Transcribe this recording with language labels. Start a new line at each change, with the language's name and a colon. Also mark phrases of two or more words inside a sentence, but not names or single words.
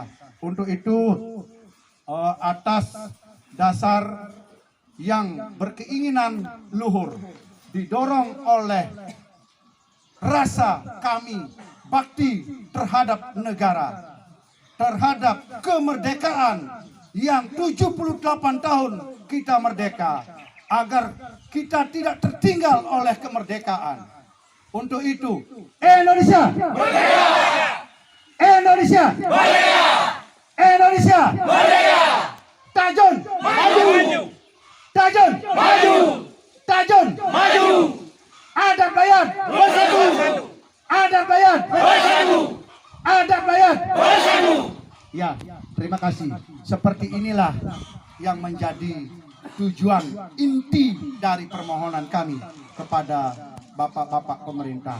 Indonesian: Untuk itu atas dasar yang berkeinginan luhur, didorong oleh rasa kami bakti terhadap negara, terhadap kemerdekaan yang 78 tahun kita merdeka, agar kita tidak tertinggal oleh kemerdekaan. Untuk itu, Indonesia merdeka! Indonesia merdeka! Indonesia merdeka! Tajun maju! Tajun maju! Tajun maju! Adat Bayan bersatu! Adat Bayan bersatu! Adat Bayan bersatu! Ya, terima kasih. Seperti inilah yang menjadi tujuan inti dari permohonan kami kepada bapak-bapak pemerintah.